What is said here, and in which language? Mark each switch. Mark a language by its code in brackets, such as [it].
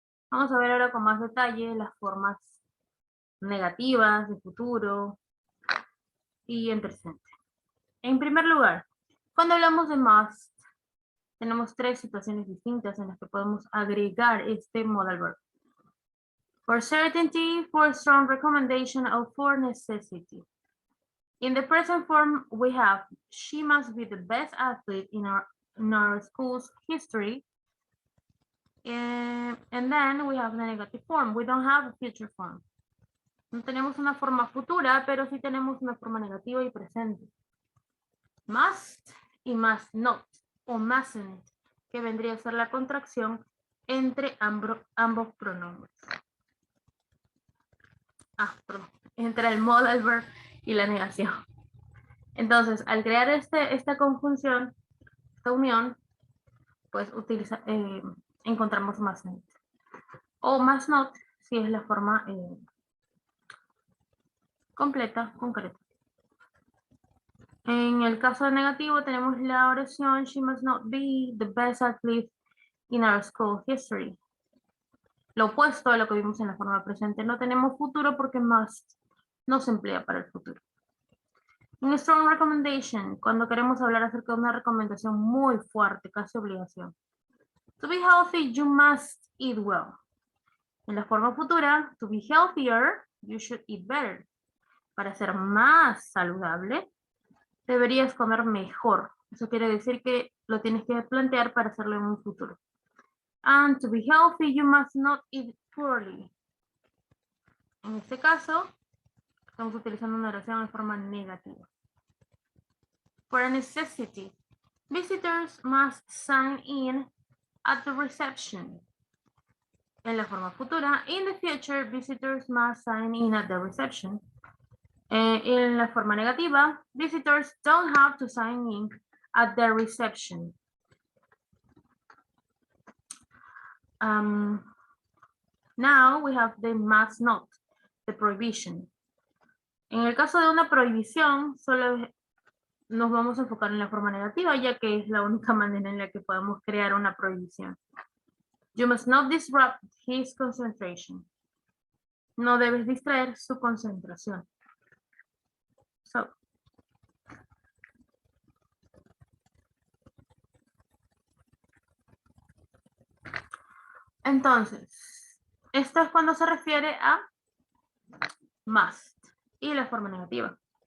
[es] Vamos a ver ahora con más detalle las formas negativas de futuro y en presente. En primer lugar, cuando hablamos de must, tenemos tres situaciones distintas en las que podemos agregar este modal verb. [en] For certainty, for strong recommendation, or for necessity. In the present form, we have, she must be the best athlete in our school's history. And then we have the negative form. We don't have a future form. [es] No tenemos una forma futura, pero sí tenemos una forma negativa y presente. Must y must not, o mustn't, que vendría a ser la contracción entre ambos pronombres. Perdón, entre el modal verb y la negación. Entonces, al crear esta conjunción, esta unión, pues encontramos mustn't. O must not, si es la forma completa, concreta. En el caso negativo tenemos la oración, [en] she must not be the best athlete in our school history. [es] Lo opuesto a lo que vimos en la forma presente. No tenemos futuro porque must no se emplea para el futuro. Un strong recommendation, cuando queremos hablar acerca de una recomendación muy fuerte, casi obligación. [en] To be healthy, you must eat well. [es] En la forma futura, [en] to be healthier, you should eat better. [es] Para ser más saludable, deberías comer mejor. Eso quiere decir que lo tienes que plantear para hacerlo en un futuro. [en] And to be healthy, you must not eat poorly. [es] En este caso, estamos utilizando una oración en forma negativa. [en] For a necessity, visitors must sign in at the reception. [es] En la forma futura, [en] in the future, visitors must sign in at the reception. [es] En la forma negativa, [en] visitors don't have to sign in at the reception. Now we have the must not, the prohibition. [es] En el caso de una prohibición, solo nos vamos a enfocar en la forma negativa, ya que es la única manera en la que podemos crear una prohibición. [en] You must not disrupt his concentration. [es] No debes distraer su concentración. So, entonces, esto es cuando se refiere a must y la forma negativa.